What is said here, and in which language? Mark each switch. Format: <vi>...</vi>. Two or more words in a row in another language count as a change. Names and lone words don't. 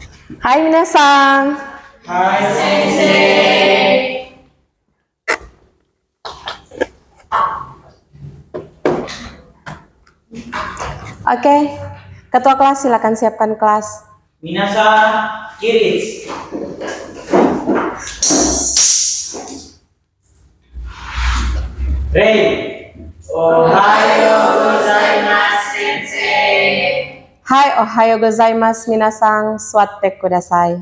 <ja>はい皆さん. はい先生.</ja> <id>Oke, ketua kelas silakan siapkan kelas.</id> <ja>皆さん、起立. Rei. おはようございます、先生. はい、おはようございます皆さん、座ってください.</ja>